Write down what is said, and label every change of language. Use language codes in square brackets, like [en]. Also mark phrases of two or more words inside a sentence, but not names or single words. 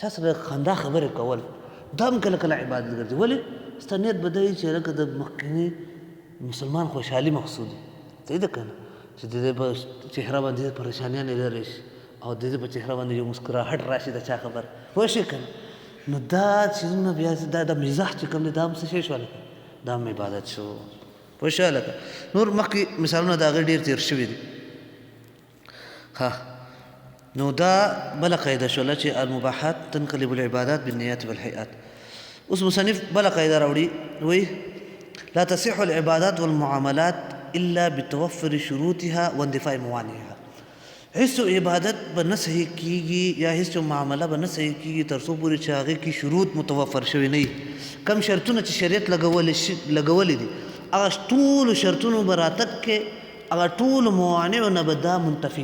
[ps] سره خندا خبرې کول دا هم کله کله عبادت ګرځي ولې ستا نیت به دا وي چې لکه د مخکیني مسلمان خوشحالي مقصود وي صحیح ده که نه چې د دې په چهره باندې پریشانیانې لرې شي او د دې په چهره باندې یو مسکراهټ راشي د چا خبر پوه شئ که نه نو دا چیزونه بیا دا مزاح چې کوم دی دا هم څه شی شو هلکه دا هم عبادت شو پوه شوې هلکه نور مخکې مثالونه د هغې ډېر تېر شوي دي ها نو دا بله قاعده شوله چې [ar] المباحات تنقلب العبادات بالنیات والهیئات [ps] اوس مصنف بله قاعده راوړي وایي [ar] لا تصح العبادات والمعاملات الا بتوفر شروطها واندفاع موانعها [ps] هیڅ عبادت به نه صحیح کېږي یا هیڅ معامله به نه صحیح کېږي تر څو پورې چې هغې کې شروط متوفر شوي نه وي کم شرطونه چې شریعت لګولی دي هغه ټولو شرطونو به راتګ کې هغه ټولو موانعو نه به دا منتفي